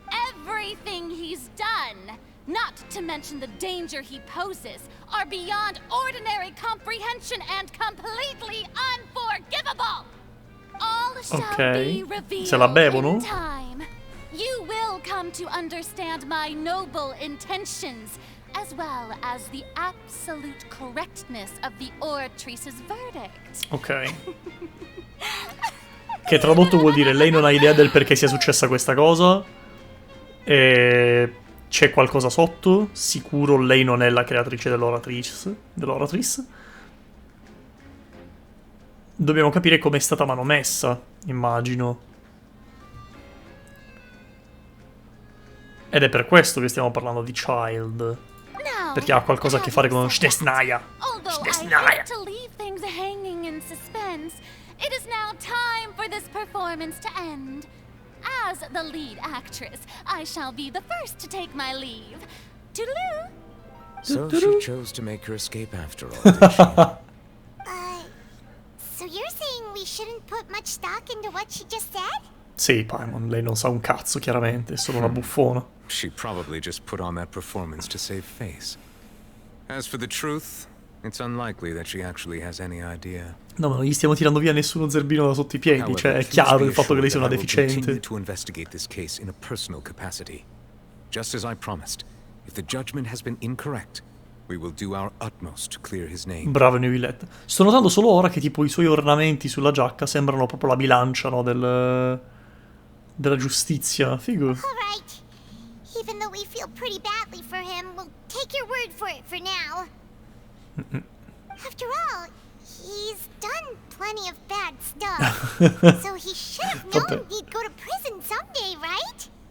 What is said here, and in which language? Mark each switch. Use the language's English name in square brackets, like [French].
[English] Everything he's done, not to mention the danger he poses, are beyond ordinary comprehension and completely unforgivable. All shall be revealed [Italian] Se la bevono? [English] in time. You will come to understand my noble intentions, as well as the absolute correctness of the oratrice's verdict. [Italian] Ok. Che tradotto vuol dire lei non ha idea del perché sia successa questa cosa. E c'è qualcosa sotto. Sicuro lei non è la creatrice dell'oratrice. Dobbiamo capire come è stata manomessa, immagino. Ed è per questo che stiamo parlando di Childe. Perché ha qualcosa a che fare con Stesnaya. [English] Although I hate to leave things hanging in suspense, it is now time for this performance to end. As the lead actress, I shall be the first to take my leave. Toodaloo! So she chose to make her escape after all, did she? So you're saying we shouldn't put much stock into what she just said? [Italian] Sì, Paimon, lei non sa un cazzo, chiaramente, è solo una buffona. [English] She probably just put on that performance to save face. As for the truth, it's unlikely that she actually has any idea. [Italian] No, ma non gli stiamo tirando via nessuno zerbino da sotto i piedi, cioè è chiaro il fatto che lei sia una deficiente. [English] To investigate this case in a personal capacity. Just as I promised, if the judgment has been incorrect, we will do our utmost to clear his name. [Italian] Bravo New Villette. Sto notando solo ora che tipo i suoi ornamenti sulla giacca sembrano proprio la bilancia, no, della giustizia. Figo. [English] Alright. Even though we feel pretty badly for him, we'll take your word for it for now. After all, he's done plenty of bad stuff. So he should have known he'd go to prison someday, right?